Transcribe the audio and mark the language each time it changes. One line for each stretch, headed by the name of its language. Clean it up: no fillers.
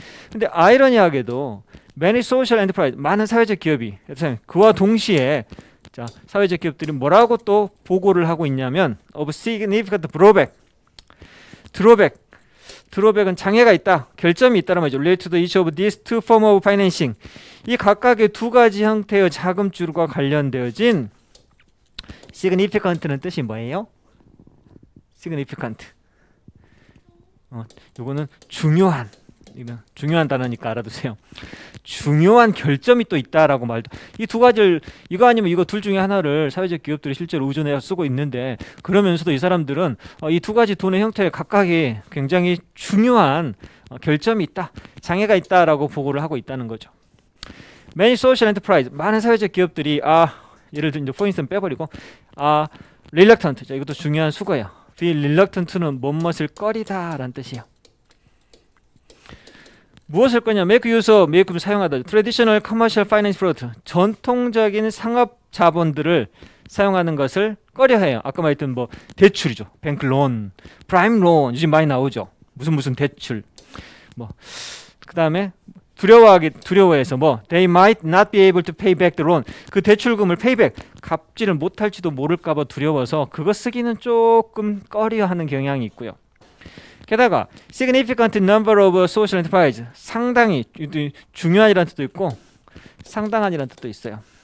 Korean: 근데 아이러니하게도
English: many social enterprise,
Korean: 많은 사회적 기업이 그와 동시에 자, 사회적 기업들이 뭐라고 또 보고를 하고 있냐면 of significant 드로백은 장애가 있다, 결점이 있다는 말이죠.
English: Related to the each of these two form of financing.
Korean: 이 각각의 두 가지 형태의 자금줄과 관련되어진 significant는 뜻이 뭐예요?
English: significant.
Korean: 요거는 중요한. 이건 중요한 단어니까 알아두세요. 중요한 결점이 또 있다라고 말도. 이 두 가지를 이거 아니면 이거 둘 중에 하나를 사회적 기업들이 실제로 의존해서 쓰고 있는데 그러면서도 이 사람들은 이 두 가지 돈의 형태에 각각이 굉장히 중요한 결점이 있다, 장애가 있다라고 보고를 하고 있다는 거죠.
English: Many social enterprise,
Korean: 많은 사회적 기업들이 예를 들어 이제 for instance 빼버리고 reluctant, 자, 이것도 중요한 수거예요. be reluctant는 뭐뭇을 꺼리다라는 뜻이에요. 무엇을 거냐? make use of, make를 사용하다.
English: traditional commercial finance product,
Korean: 전통적인 상업 자본들을 사용하는 것을 꺼려해요. 아까 말했던 뭐 대출이죠. 뱅클론, 프라임 론 요즘 많이 나오죠. 무슨 대출. 뭐 그다음에 두려워해서 뭐
English: they might not be able to pay back the loan.
Korean: 그 대출금을 payback, 갚지를 못할지도 모를까 봐 두려워서 그거 쓰기는 조금 꺼려하는 경향이 있고요. 게다가
English: significant number of social enterprise,
Korean: 상당히 중요한이라는 뜻도 있고 상당한이라는 뜻도 있어요.